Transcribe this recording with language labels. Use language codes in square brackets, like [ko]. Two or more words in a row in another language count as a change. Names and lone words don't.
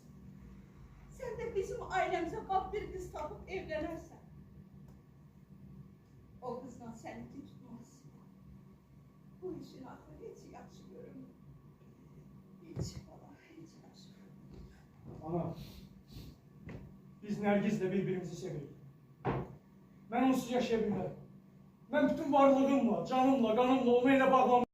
[az] Sən də bizim ailəmizə bab bir qız tapıb evlənərsən. O qızla səninki tutmaz. Bu işin axırı heç yaxşı görünmür. Heç bala, heç yaxşı. [tr] Ana, biz Nergiz'le birbirimizi seviyoruz. Ben onsuz yaşayabilmem. Ben bütün varlığımla, canımla, kanımla onu ele bağlamışım.